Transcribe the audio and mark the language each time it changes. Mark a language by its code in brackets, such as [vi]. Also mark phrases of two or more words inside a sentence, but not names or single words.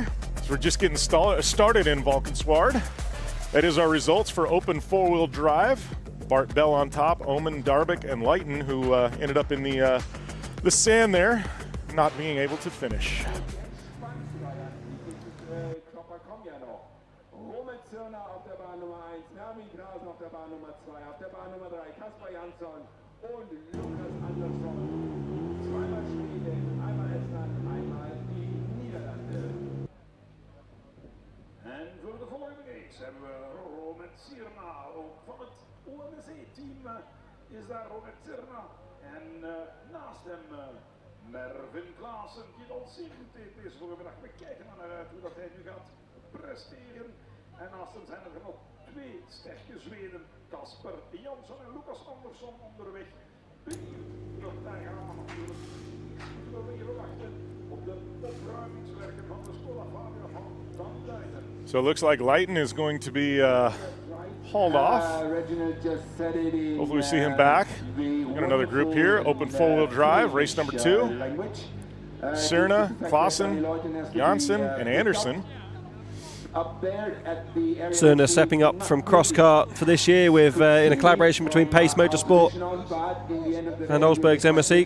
[en] We're just getting started in Valkenswaard. That is our results for open 4-wheel drive. Bart Bell on top, Omen, Darbeck, and Leighton, who ended up in the sand there, not being able to finish. [de] Zirner auf der Bahn Nummer 1, Navi Grasen auf der Bahn Nummer 2, auf der Bahn Nummer 3 Kaspar Jansson und Lukas Andersson. Zweimal Schweden, einmal Estland, einmal die Niederlande. [nl] En voor de volgende race hebben we Robert Sirna. Ook van het OMC-team is daar Robert Sirna. En naast hem Mervin Klaassen, die al zeer goed deed deze voormiddag. We kijken er naar uit hoe dat hij nu gaat presteren. En naast hem zijn er nog twee sterke Zweden. Casper Jansson en Lucas Andersson onderweg. Beaver, daar gaan we natuurlijk even wachten op de opruimingswerken van de Skoda-Fabia van Van Duinen. [en] So it looks like Leighton is going to be hauled off. Hopefully we see him back. We've got another group here, open four-wheel drive, race number 2. Sirna, Klaassen, Janssen, and Anderson. Sirna stepping up from Crosscar for this year with in a collaboration between Pace Motorsport and Olsberg's MSE.